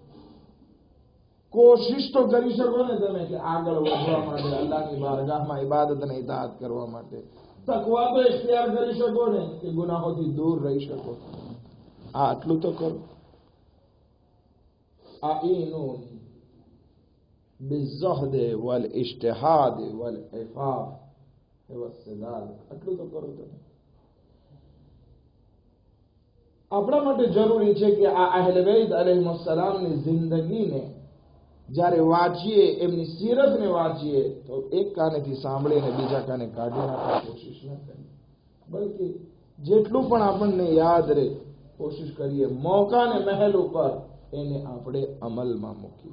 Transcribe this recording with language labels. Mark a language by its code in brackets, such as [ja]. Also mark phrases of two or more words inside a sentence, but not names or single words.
[gu] કોશિશ તો કરી શકો ને તમે કે આગળ વધવા માટે, અલ્લાહની બારગાહમાં ઇબાદત અને ઇતાઅત કરવા માટે. તકવા તો ઇખ્તિયાર કરી શકો ને કે ગુનાહોથી દૂર રહી શકો. આ આટલું તો કરો. આ ઈનું [ar] بالزهد والاجتهاد والعفاف والسداد, [gu] આટલું તો કરો તમે. આપણા માટે જરૂરી છે કે આ અહેલે બેત અલૈહિસ્સલામની જિંદગીને જ્યારે વાંચીએ, એમની સીરતને વાંચીએ, તો એક કાનેથી સાંભળીને બીજા કાને કાઢી નાખવાની કોશિશ ન કરીએ, બલકે જેટલું પણ આપણને યાદ રહે કોશિશ કરીએ મોકાને મહેલ ઉપર એને આપણે અમલમાં મૂકીએ.